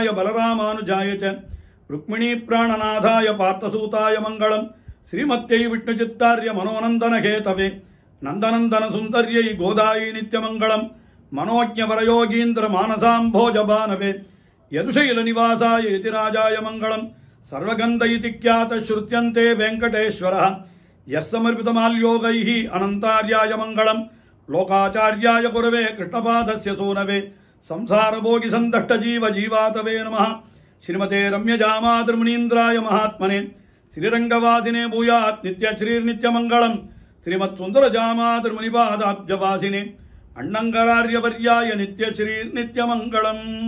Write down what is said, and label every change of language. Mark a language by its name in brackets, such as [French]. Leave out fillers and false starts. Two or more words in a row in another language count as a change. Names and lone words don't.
[Sanskrit] बलरामानुजाय च रुक्मिणी प्राणनाथाय पार्थसूताय मङ्गलम् श्रीमत्यै विष्णुचित्तार्य मनोनन्दनकेतवे नन्दनन्दन सुन्दर्यै गोदायै नित्यमङ्गलम् मनोज्ञवरयोगीन्द्र मानसाम्भोजभानवे यदुशैल निवासाय यतिराजाय मङ्गलम् सर्वगन्ध इति ख्यात श्रुत्यन्ते वेङ्कटेश्वरः यस्समर्पितमाल्यौघैः अनन्तार्याय मङ्गलम् लोकाचार्याय गुरवे कृष्णपादस्य सूनवे संसारभोगी संदष्ट जीव जीवातवे नमः श्रीमते रम्यजामातृमुनीन्द्राय महात्मने श्रीरंगवासिने भूयात् नित्य श्रीर्नित्यमंगलम् श्रीमत्सुन्दरजामातृमुनिपादाब्जवासिने अण्णङ्गरार्यवर्याय नित्य श्रीर्नित्यमंगलम्।